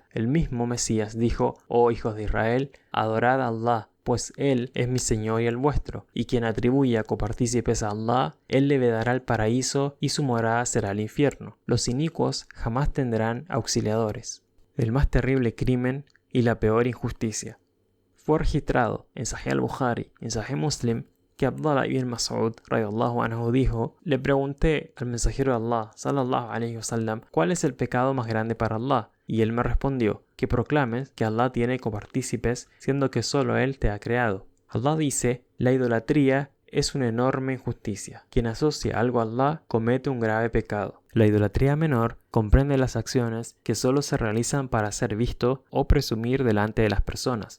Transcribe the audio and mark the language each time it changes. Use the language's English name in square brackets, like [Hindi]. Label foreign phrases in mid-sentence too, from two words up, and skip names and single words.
[Spanish] El mismo Mesías dijo: oh hijos de Israel, adorad a Allah, pues Él es mi Señor y el vuestro, y quien atribuya copartícipes a Allah, Él le vedará el paraíso y su morada será el infierno. Los inicuos jamás tendrán auxiliadores. El más terrible crimen y la peor injusticia. Fue registrado en Sahih al-Bukhari, en Sahih Muslim, que Abdullah ibn Mas'ud [Arabic] رضي الله عنه [Spanish] dijo: le pregunté al mensajero de Allah [Arabic] صلى الله عليه وسلم, [Spanish] ¿cuál es el pecado más grande para Allah? Y él me respondió: que proclames que Allah tiene copartícipes, siendo que solo Él te ha creado. Allah dice: la idolatría es una enorme injusticia. Quien asocia algo a Allah comete un grave pecado. La idolatría menor comprende las acciones que solo se realizan para ser visto o presumir delante de las personas.